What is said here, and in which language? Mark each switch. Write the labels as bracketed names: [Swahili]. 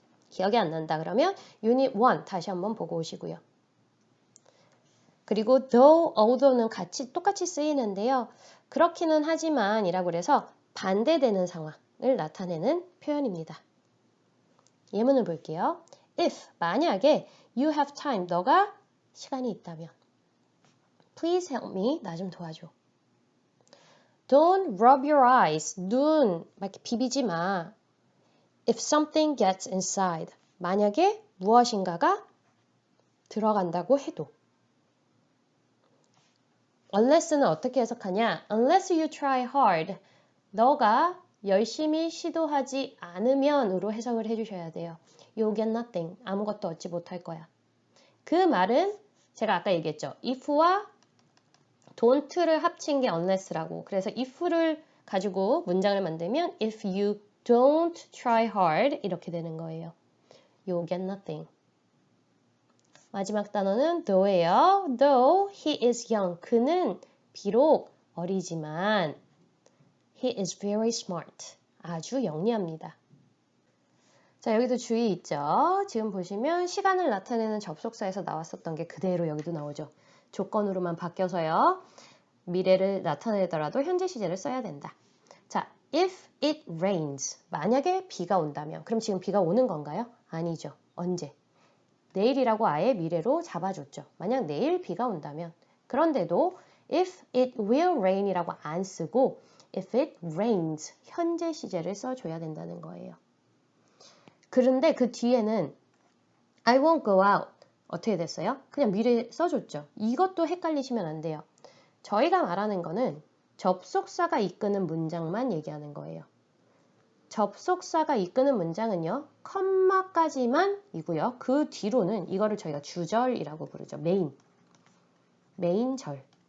[Korean] 기억이 안 난다 그러면 유닛 1 다시 한번 보고 오시고요. 그리고 though, although는 똑같이 쓰이는데요. 그렇기는 하지만 이라고 그래서 반대되는 상황을 나타내는 표현입니다. 예문을 볼게요. [English] If, [Korean] 만약에 [English] you have time, [Korean] 너가 시간이 있다면 [English] Please help me. [Korean] 나 좀 도와줘. [English] Don't rub your eyes. [Korean] 눈 막 이렇게 비비지 마. [English] If something gets inside. [Korean] 만약에 무엇인가가 들어간다고 해도. Unless는 어떻게 해석하냐? [English] Unless you try hard. [Korean] 너가 열심히 시도하지 않으면으로 해석을 해주셔야 돼요. [English] You'll get nothing. [Korean] 아무것도 얻지 못할 거야. 그 말은 제가 아까 얘기했죠. if와 don't를 합친 게 unless라고. 그래서 if를 가지고 문장을 만들면 [English] if you don't try hard [Korean] 이렇게 되는 거예요. [English] You'll get nothing. [Korean] 마지막 단어는 though예요. [English] Though he is young. [Korean] 그는 비록 어리지만 [English] he is very smart. [Korean] 아주 영리합니다. 자, 여기도 주의 있죠? 지금 보시면 시간을 나타내는 접속사에서 나왔었던 게 그대로 여기도 나오죠. 조건으로만 바뀌어서요. 미래를 나타내더라도 현재 시제를 써야 된다. 자, [English] if it rains. [Korean] 만약에 비가 온다면. 그럼 지금 비가 오는 건가요? 아니죠. 언제? 내일이라고 아예 미래로 잡아줬죠. 만약 내일 비가 온다면. 그런데도 [English] if it will rain [Korean] 이라고 안 쓰고 [English] if it rains. [Korean] 현재 시제를 써줘야 된다는 거예요. 그런데 그 뒤에는 [English] I won't go out. [Korean] 어떻게 됐어요? 그냥 미래 써줬죠. 이것도 헷갈리시면 안 돼요. 저희가 말하는 거는 접속사가 이끄는 문장만 얘기하는 거예요. 접속사가 이끄는 문장은요. 컴마까지만 이고요. 그 뒤로는 이거를 저희가 주절이라고 부르죠. 메인절.